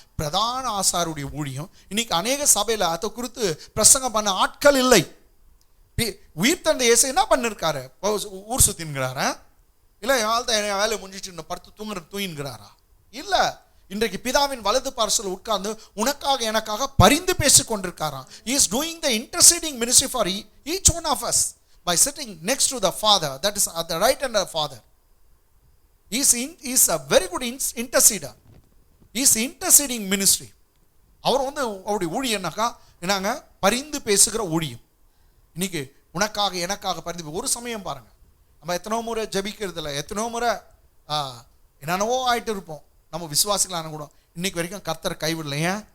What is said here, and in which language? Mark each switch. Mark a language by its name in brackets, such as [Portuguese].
[Tamil] பிரதான ஆசாருடைய ஊழியம். இன்னைக்கு அநேக சபையில அதை குறித்து பிரசங்கம் பண்ண ஆட்கள் இல்லை. உயிர் தந்த இயேசு என்ன பண்ணிருக்காரு? ஊர் சுத்தின்கிறாரா? இல்ல வேலை முடிஞ்சிட்டு படுத்து தூங்குறாரா? இல்ல, இன்றைக்கு பிதாவின் வலது பார்சல் உட்கார்ந்து உனக்காக எனக்காக பரிந்து பேசிக் கொண்டிருக்காராம். [English] He is doing the interceding ministry for each one of us by sitting next to the Father, that is at the right hand of the Father. He is a very good interceder. He is interceding ministry. [Tamil] அவர் அவருடைய ஊழியம்னாக்கா என்னங்க? பரிந்து பேசுகிற ஊழியம். இன்னைக்கு உனக்காக எனக்காக பரிந்து. ஒரு சமயம் பாருங்க, நம்ம எத்தனோ முறை ஜபிக்கிறதுல, எத்தனோ முறை என்னென்னவோ ஆயிட்டு இருப்போம், நம்ம விசுவாசிகளான கூட இன்னைக்கு வரைக்கும் கர்த்தர் கைவிடலையே.